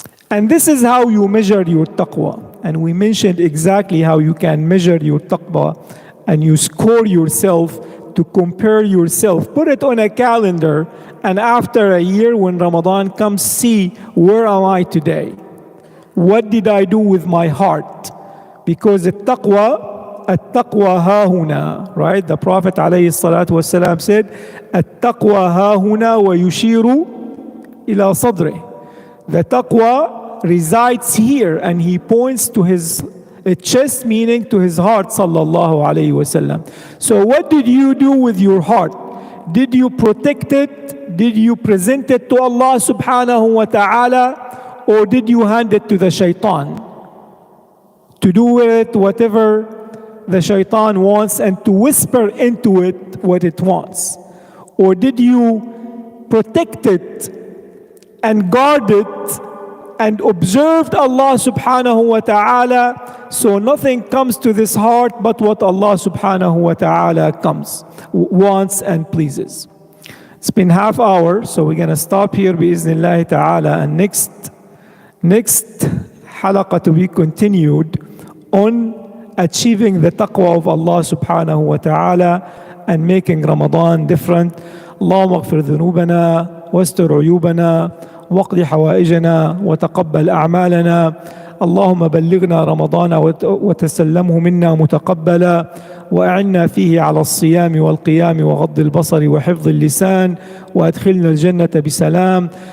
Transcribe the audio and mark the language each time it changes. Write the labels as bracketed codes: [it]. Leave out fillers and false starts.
[en] And this is how you measure your taqwa. And we mentioned exactly how you can measure your taqwa, and you score yourself to compare yourself. Put it on a calendar, and after a year when Ramadan comes, see, where am I today? What did I do with my heart? Because the taqwa [ar] ها هنا, [en] right? The Prophet [ar] عليه الصلاة والسلام [en] said, [ar] التقوى ها هنا ويشير إلى صدره. [en] The taqwa resides here, and he points to his chest, meaning to his heart, sallallahu alayhi wasallam. So what did you do with your heart? Did you protect it? Did you present it to Allah subhanahu wa ta'ala? Or did you hand it to the shaitan to do with it whatever the shaitan wants and to whisper into it what it wants? Or did you protect it and guard it and observed Allah subhanahu wa ta'ala, so nothing comes to this heart but what Allah subhanahu wa ta'ala wants and pleases? It's been half hour, so we're going to stop here bi'iznillahi ta'ala, and next halaqah to be continued on achieving the taqwa of Allah subhanahu wa ta'ala and making Ramadan different. [ar] اللهم اغفر ذنوبنا واستر عيوبنا واقض حوائجنا وتقبل أعمالنا. اللهم بلغنا رمضان وتسلمه منا متقبلا، وأعنا فيه على الصيام والقيام وغض البصر وحفظ اللسان، وأدخلنا الجنة بسلام.